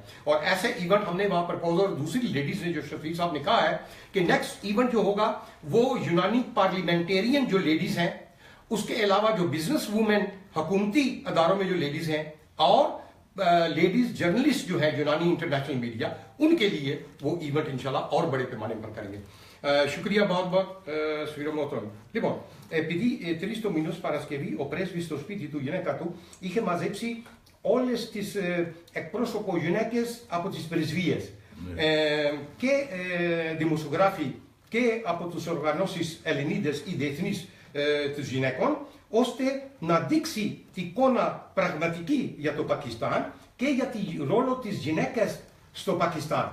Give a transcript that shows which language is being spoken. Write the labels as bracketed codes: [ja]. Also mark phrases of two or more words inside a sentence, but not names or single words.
[ur] اور ایسے ایونٹ ہم نے وہاں پروپوز اور دوسری لیڈیز نے جو شفیق صاحب نے کہا ہے کہ [en] next event [ur] جو ہوگا وہ یونانی پارلیمنٹیرین جو لیڈیز ہیں، اس کے علاوہ جو [en] business women [ur] حکومتی اداروں میں جو لیڈیز ہیں اور [en] ladies journalist [ur] جو ہے یونانی [en] international media, [ur] ان کے لیے وہ ایونٹ [ar] إن شاء الله [ur] اور بڑے پیمانے پر کریں گے. شکریہ بہت بہت سفیر محترم. [el] Λοιπόν, επειδή 3 το μηνός Παρασκευή ο πρέσβης στο σπίτι του γυναίκα του είχε μαζέψει όλες τις εκπρόσωπο γυναίκες από τις πρεσβείες και δημοσιογράφοι και από τους οργανώσεις Ελληνίδες ή διεθνείς τους γυναικών, ώστε να δείξει την εικόνα πραγματική για το Πακιστάν και για τη ρόλο της γυναίκας στο Πακιστάν.